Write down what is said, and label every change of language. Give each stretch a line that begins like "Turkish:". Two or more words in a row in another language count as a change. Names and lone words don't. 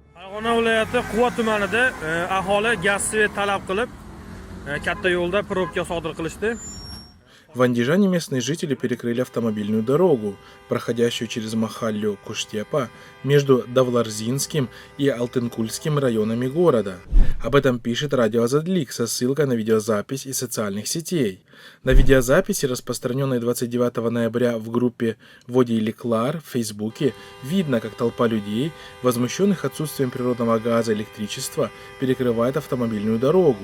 Uzbek: Farg'ona viloyati Quva tumanida aholi gaz svet talab qilib katta yo'lda probka sodir qilishdi.
Russian: В Андижане местные жители перекрыли автомобильную дорогу, проходящую через Махаллю Куштепа между Давларзинским и Алтынкульским районами города. Об этом пишет радио Азадлик со ссылкой на видеозапись из социальных сетей. На видеозаписи, распространенной 29 ноября в группе Води Леклар в Фейсбуке, видно, как толпа людей, возмущенных отсутствием природного газа и электричества, перекрывает автомобильную дорогу.